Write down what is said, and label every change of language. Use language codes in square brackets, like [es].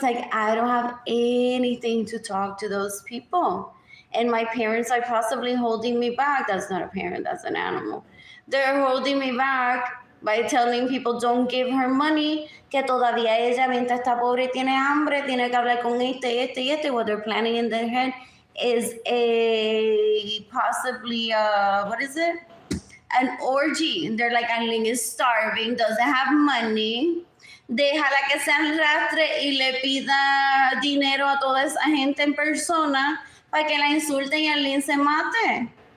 [en] Like, I don't have anything to talk to those people. And my parents are possibly holding me back. That's not a parent, that's an animal. They're holding me back by telling people don't give her money, [es] que todavía ella, mientras está pobre y tiene hambre, tiene que hablar con este. [en] What they're planning in their head is a possibly, what is it? An orgy. They're like, Arlene is starving, doesn't have money. [es] déjala que se arrastre y le pida dinero a toda esa gente en persona para que la insulten y Arlene se mate.